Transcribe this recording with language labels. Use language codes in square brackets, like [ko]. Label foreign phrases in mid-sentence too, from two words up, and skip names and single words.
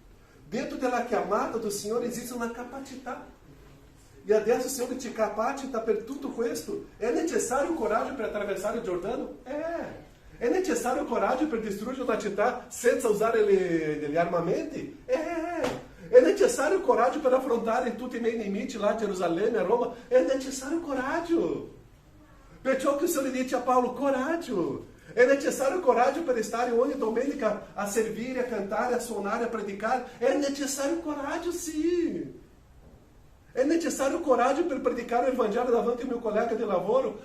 [it] Dentro della chiamata do Signore esiste una capacità. E adesso il Signore ti capacita per tutto questo. È necessario coraggio per attraversare il Giordano? È necessario coraggio per distruggere una città senza usare gli armamenti? È [pt] necessário coragem para [it] affrontare tutti i miei nemici là a Gerusalemme, a Roma. È necessario coraggio. Perciò che il Signore dice a Paolo, coraggio. È necessario coraggio per stare ogni domenica a servire, a cantare, a suonare, a predicare. È necessario coraggio, sì. È necessario coraggio per predicare il Vangelo davanti al mio collega di lavoro?